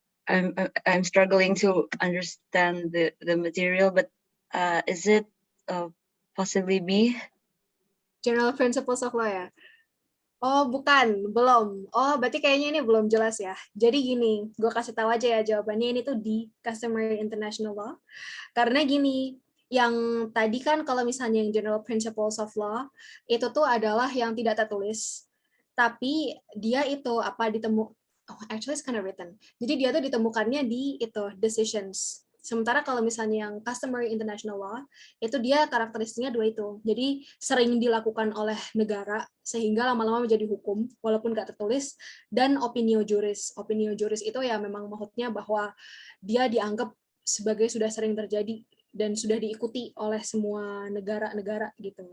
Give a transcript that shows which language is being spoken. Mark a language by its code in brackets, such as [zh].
[en] I'm struggling to understand the material, but is it possibly B? [id] General principles of law ya? Oh, bukan, belum. Oh, berarti kayaknya ini belum jelas ya. Jadi gini, gue kasih tahu aja ya jawabannya ini tuh di customary international law. Karena gini, Yang tadi kan kalau misalnya yang general principles of law, itu tuh adalah yang tidak tertulis. Tapi dia itu [en] actually it's kind of written. [id] Jadi dia tuh ditemukannya di itu decisions. Sementara kalau misalnya yang customary international law, itu dia karakteristiknya dua itu. Jadi sering dilakukan oleh negara sehingga lama-lama menjadi hukum walaupun nggak tertulis, dan opinio juris. Opinio juris itu ya memang maksudnya bahwa dia dianggap sebagai sudah sering terjadi dan sudah diikuti oleh semua negara-negara gitu.